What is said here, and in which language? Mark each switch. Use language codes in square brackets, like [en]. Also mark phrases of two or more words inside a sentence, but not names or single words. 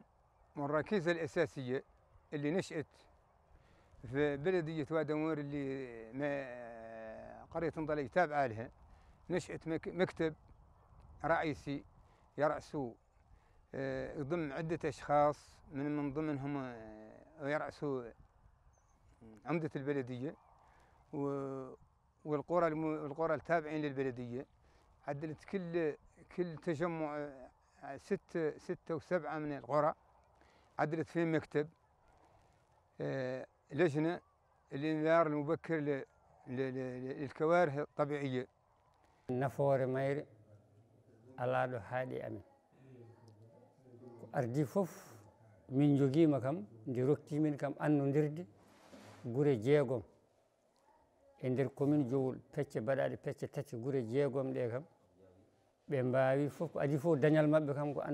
[ar] الركيزة الأساسية اللي نشأت في بلدية وادمور اللي قرية انضلي تابعة لها، نشأت مكتب رئيسي يرأسه يضم عدة أشخاص من ضمنهم يرأسه عمدة البلدية والقرى التابعين للبلدية. عدلت كل تجمع 6 و7 من القرى عدلت فيهم مكتب لجنة الإنذار المبكر للكوارث الطبيعية. [ff] nafoore mayre alaaɗo haaɗi amen ko ardi fof min jogiima kam nde roktimin kam annodirde gure 6 e nder commune Jowol pecce baɗaɗe pecce 3 gure 6 ɗe kam ɓe mbaawi fof ko adi fof dañal maɓɓe kam ko